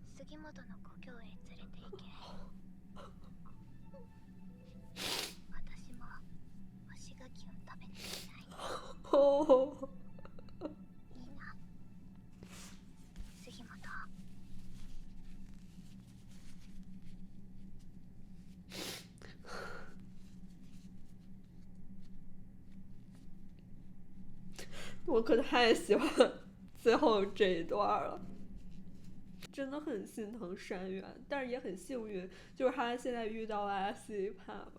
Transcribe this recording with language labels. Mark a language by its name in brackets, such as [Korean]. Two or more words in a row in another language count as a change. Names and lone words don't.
[Japanese] 杉本の故郷へ連れて行け。私も干し柿を食べてみたい。 [Chinese] 哦， [Japanese] いいな。杉本。 [Chinese] 我可太喜欢最后这一段了。真的很心疼山原，但是也很幸运，就是他现在遇到了阿西帕吧。